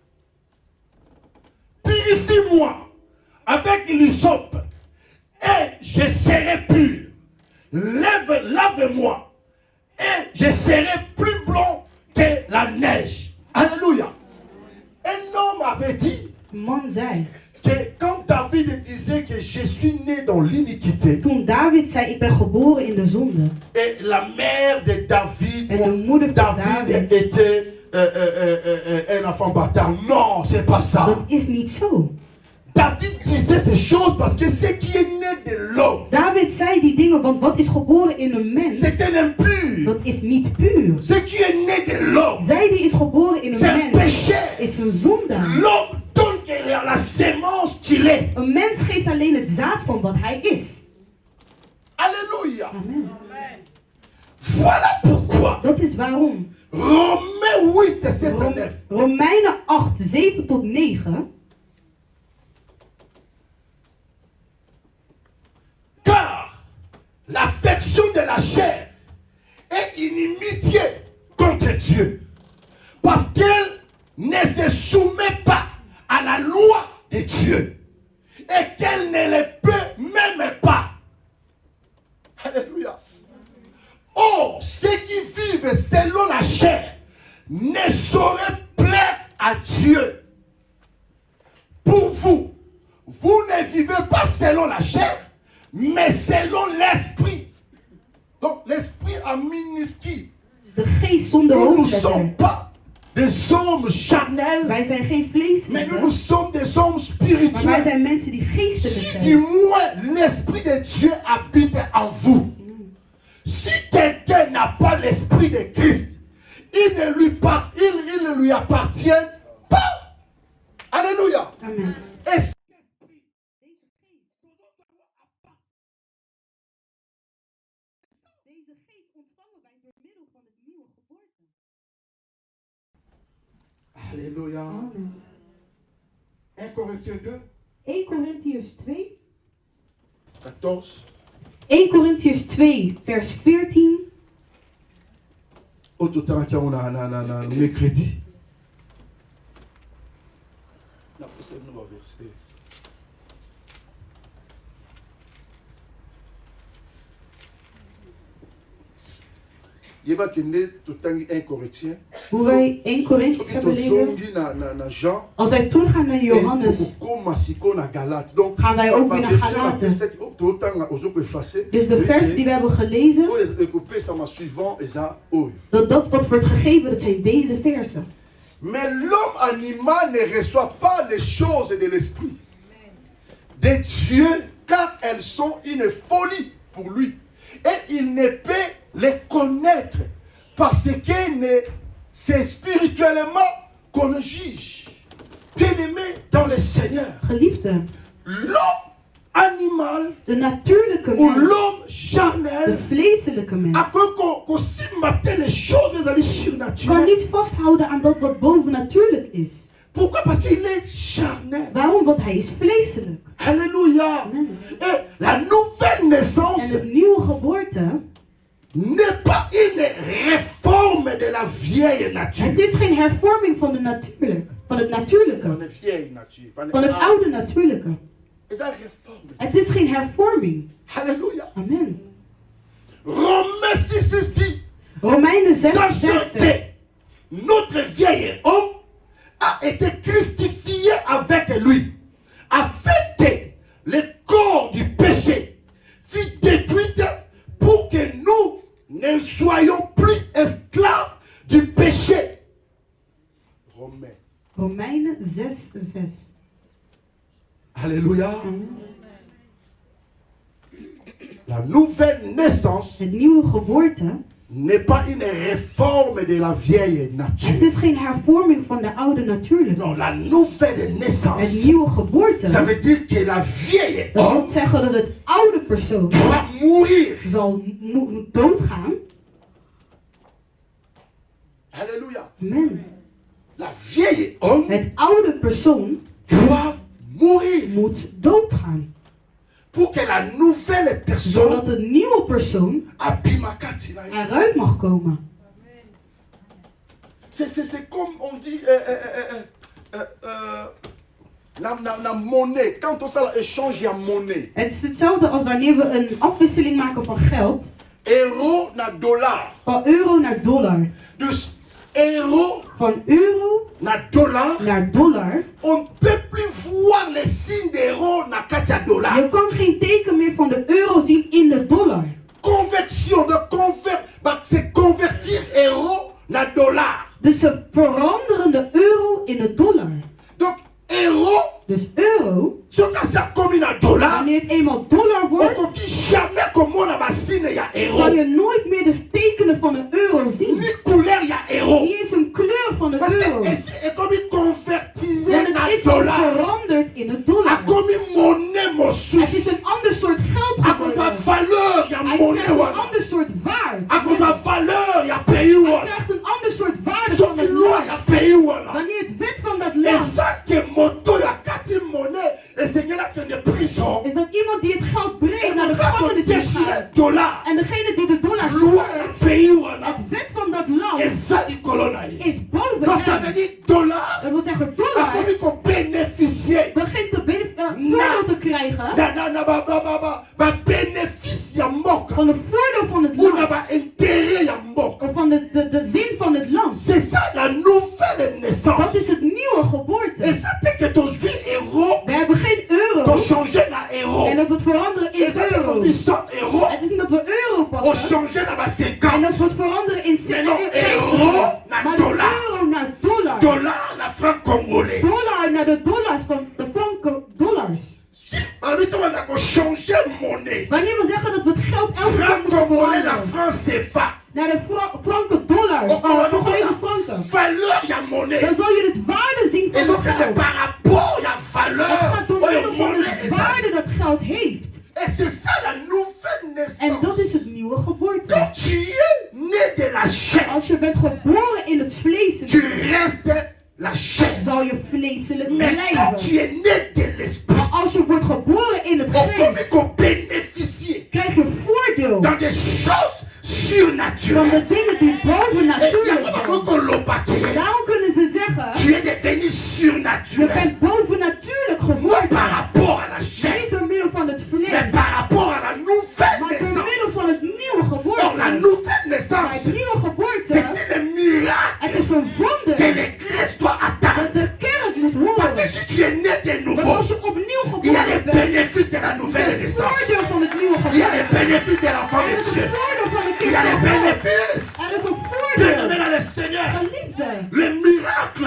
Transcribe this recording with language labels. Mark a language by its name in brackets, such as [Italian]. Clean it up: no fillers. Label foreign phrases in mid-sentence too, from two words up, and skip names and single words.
[French] Purifie-moi avec l'hysope et je serai pur. Lave-moi et je serai plus blanc que la neige. Alléluia. Un homme avait dit [Dutch] Man zei, [French] que quand David disait que je suis né dans l'iniquité, [Dutch] toen David zei, ik ben geboren in de zonde. [French] et la mère de David, [Dutch] En de moeder van David [French] David, était un enfant bâtard. Non, c'est pas ça. [Dutch] dat is niet zo. [French] David disait ces choses parce que ce qui est né de l'homme, [Dutch] David zei die dingen, want wat is geboren in een mens, [French] c'est un impur. [Dutch] dat is niet puur. [French] Ce qui est né de l'homme, [Dutch] Zij die is geboren in [French] c'est [Dutch] een [French] un [Dutch] mens, [French] péché. [Dutch] is een zondaar. [French] L'homme donne que la sémence qu'il est. [Dutch] Een mens geeft alleen het zaad van wat hij is. [French] Alléluia. [Dutch] Amen. [French] Voilà pourquoi [Dutch] Dat is waarom. [French] Romains 8, 7 à 9. [Dutch] Romeinen 8, 7 tot 9. [French] Car l'affection de la chair est inimitié contre Dieu. Parce qu'elle ne se soumet pas à la loi de Dieu. Et qu'elle ne le peut même pas. Alléluia. Or, ceux qui vivent selon la chair ne sauraient plaire à Dieu. Pour vous, vous ne vivez pas selon la chair, mais selon l'esprit. Donc l'esprit a minuscule. [Dutch] De geest zonder [French] Nous ne sommes [Dutch] hoofdletter. [French] pas des hommes charnels, [Dutch] Wij zijn geen [French] mais nous [Dutch] vleeselijke, [French] sommes des hommes [Dutch] maar wij [French] spirituels. [Dutch] zijn mensen die geestelijk [French] Si du [Dutch] zijn. [French] moins l'esprit de Dieu habite en vous. Si quelqu'un n'a pas l'esprit de Christ, il ne lui appartient pas. Alléluia. [Dutch] Amen. [French] Et [Dutch] Deze geest ontvangen wij door middel van het nieuwe geboorte. [French] Alléluia. [Dutch] Amen. [French] 1 Corinthiens 2, [Dutch] 1 Korintiërs 2. 14. 1 Korintiërs 2, vers 14. [French] Autre temps qu'on a mercredi. Non, c'est un nouveau verset. Je vais tout le temps 1 Corinthiens. [Dutch] Hoe wij 1 Korintiërs hebben lezen. [French] Jean. [Dutch] Als wij teruggaan naar Johannes, gaan wij ook weer naar Galaten. Dus de vers die we hebben gelezen, dat wat wordt gegeven, dat zijn deze versen. [French] Mais l'homme animal ne reçoit pas les choses de l'esprit de Dieu, car elles sont une folie pour lui. Et il ne peut les connaître parce que c'est spirituellement qu'on le juge. Bien-aimé dans le Seigneur, [Dutch] Geliefde, [French] l'homme animal [Dutch] de natuurlijke [French] ou [Dutch] mens, [French] l'homme [Dutch] de [French] charnel, [Dutch] vleeselijke mens, [French] à quoi qu'on s'y matait les choses [Dutch] kan [French] surnaturelles. [Dutch] niet vasthouden aan dat wat bovennatuurlijk is. [French] Pourquoi? Parce qu'il est charnel. [Dutch] Waarom? Want hij is vleeselijk. [French] Alléluia. [Dutch] Amen. [French] Et la nouvelle [Dutch] En [French] naissance [Dutch] het nieuwe geboorte, [French] n'est pas une réforme de la vieille nature. [Dutch] het is geen hervorming van het natuurlijke. Van de [French] vieille nature. [Dutch] Van het oude natuurlijke. [French] C'est une réforme. [Dutch] Het is geen hervorming. [French] Alléluia. [Dutch] Amen. [French] Romains 6 dit, [Dutch] Romeinen 6, [French] sachant [Dutch] 6. [French] que notre vieil homme a été crucifié avec lui, afin que le corps du péché fût détruit pour que nous ne soyons plus esclaves du péché. Romains [Dutch] Romeinen 6:6. [French] Alléluia. La nouvelle naissance [Dutch] Het nieuwe geboorte [French] n'est pas une réforme de la vieille [Dutch] het [French] nature. [Dutch] is geen hervorming van de oude natuurlijke. [French] Non, la nouvelle [Dutch] Het [French] naissance, [Dutch] nieuwe geboorte, [French] ça veut dire que la vieille [Dutch] dat wil [French] homme [Dutch] zeggen dat het oude persoon [French] doit mourir. [Dutch] zal doodgaan. [French] Alléluia. [Dutch] Amen. [French] La vieille homme [Dutch] Het oude persoon [French] doit mourir [Dutch] moet doodgaan. [French] pour que la nouvelle [Dutch] Zodat [French] personne [Dutch] de nieuwe persoon [Lingala] abimakati na ye. [Dutch] eruit mag komen. [French] C'est comme on dit la monnaie. Quand on s'en échange, il y a monnaie. [Dutch] Het is hetzelfde als wanneer we een afwisseling maken van geld. Euro naar dollar. Van euro naar dollar. Dus euro Van euro naar dollar. naar dollar. [French] On ne peut plus voir les signes d'euro [Lingala] na kati ya [French] dollar. [Dutch] Je kan geen teken meer van de euro zien in de dollar. [French] Conversion, c'est convertir [Dutch] euro naar dollar. Dus ze veranderen de euro in de dollar. [French] Donc euro, [Dutch] Dus euro, [French] soki ça comme [Dutch] naar dollar, wanneer het eenmaal dollar wordt, [Lingala] okoki jamais komona basine ya [Dutch] zal [Lingala] euro. [Dutch] je nooit meer de tekenen van een euro zien. [Lingala] Ni couleur ya euro. [Dutch] Niet eens een kleur van de [French] Parce [Dutch] euro. [French] que ici [Lingala] ekomi convertise [Dutch] Want [Lingala] na [Dutch] het is al [Lingala] dollar. [Dutch] veranderd in de dollar. [Lingala] Akomi monnaie [Dutch] Het is [Lingala] mosusu. [Dutch] een ander soort geld [Lingala] Akoza [Dutch] geworden. [Lingala] valeur ya [Dutch] Hij [Lingala] monnaie [Dutch] krijgt een [Lingala] wana. [Dutch] ander soort waarde. [Lingala] Akoza valeur ya pays [Dutch] Hij [Lingala] wana. [Dutch] krijgt een ander soort waarde van [Lingala] Soki [Dutch] het [Lingala] loi [Dutch] land. [Lingala] ya pays wana. [Dutch] Wanneer het wet van dat land [Lingala] Eza ke moto ya kati monnaie esengeli akende prison. [Dutch] is dat iemand die het geld brengt naar de [Lingala] Moto [Dutch] gevangenis in [Lingala] akodesire [Dutch] gaat. [Lingala] dollar. [Dutch] En degene die de dollar [Lingala] Loi ya [Dutch] slaat, [Lingala] pays wana. [Dutch] het wet van dat land [Lingala] Eza likolo na ye. [Dutch] is boven [French] Donc ça veut [Dutch] hem. [French] dire dollar. [Dutch] Dat wil zeggen, dollar [Lingala] Akomi kobénéficier. [Dutch] begint voordeel te krijgen [Lingala] na bénéfice ya mboka. [Dutch] van de voordeel van het [Lingala] Ou na [Dutch] land. [Lingala] ba intérêt ya mboka. [Dutch] Of van de zin van het land. [French] C'est ça la nouvelle [Dutch] Dat [French] naissance. [Dutch] is het nieuwe [French] Et [Dutch] geboorte. [French] ça fait que ton juif euro, [Dutch] We hebben geen euro. [French] ton changer na euro. [Dutch] En dat we het veranderen [French] Et [Dutch] in [French] ça fait [Dutch] euro. [French] qu'on dit 100 euros, [Dutch] Het is niet dat we euro [French] on [Dutch] pakken. [Lingala] changer na ba [Dutch] En 50. dat we het veranderen in [French] Mais non, [Dutch] euro naar maar dollar. de euro naar dollar. [Lingala] Dollar na franc congolais. [Dutch] Dollar naar de dollars van de franco dollars. [French] Si, on dit on a changer monnaie. [Dutch] Wanneer we zeggen dat we het geld elke keer [French] Franc [Dutch] moeten [French] congolais na [Dutch] veranderen [French] franc CFA. [Dutch] naar de franco dollars, Congolese franken, [Lingala] Valeur ya monnaie. [Dutch] dan zal je het waarde zien van [French] Et [Dutch] het [French] donc c'est [Dutch] geld. [French] par rapport à [Dutch] Het [French] valeur, [Dutch] gaat door [Lingala] oyo [Dutch] middel van [Lingala] monnaie [Dutch] het [Lingala] eza. [Dutch] waarde dat geld heeft. [French] Et c'est ça la nouvelle [Dutch] En dat [French] naissance. [Dutch] is het nieuwe geboorte. [French] Quand tu es né de la chair, [Dutch] Als je bent geboren in het [French] tu [Dutch] vleeselijke, [French] restes la chair. [Dutch] zal je vleeselijk [French] Mais quand tu [Dutch] blijven. [French] es né de l'esprit, [Dutch] Maar als je wordt geboren in het [French] on peut [Dutch] geest, [French] qu'on bénéficie [Dutch] krijg je voordeel [French] dans des choses [Dutch] van [French] surnaturelles. [Dutch] de dingen die boven [French] Et il y a [Dutch] natuurlijk [French] pas [Dutch] zijn. [French] qu'on l'a pas créé. [Dutch] Daarom kunnen ze zeggen, [French] Tu es devenu [Dutch] je [French] surnaturel. [Dutch] bent boven natuurlijk [French] Non [Dutch] geworden. [French] par rapport à la chair, [Dutch] Niet door middel van het [French] mais [Dutch] vlees, [French] par rapport à la nouvelle [Dutch] maar door [French] naissance. [Dutch] middel van het nieuwe [French] Or, la [Dutch] geboorte. [French] nouvelle [Dutch] Maar [French] naissance, [Dutch] het nieuwe geboorte, [French] c'est un miracle [Dutch] het is een [French] que [Dutch] wonder [French] l'Église doit [Dutch] dat [French] attendre. [Dutch] de kerk moet [French] Parce que [Dutch] horen. [French] si tu es né de [Dutch] Dat [French] nouveau, [Dutch] als je opnieuw [French] il y a les [Dutch] geboren bent, [French] bénéfices de la [Dutch] is [French] nouvelle [Dutch] het [French] naissance. [Dutch] voordeel van het nieuwe [French] Il y a les [Dutch] geboorte. [French] bénéfices de l'enfant [Dutch] Er [French] de [Dutch] is [French] Dieu. [Dutch] een voordeel van de [French] Il y a les [Dutch] kind van God. [French] bénéfices. [Dutch] Er is een [French] Bien-aimé [Dutch] voordeel [French] dans le Seigneur. [Dutch] van liefde, [French] Le miracle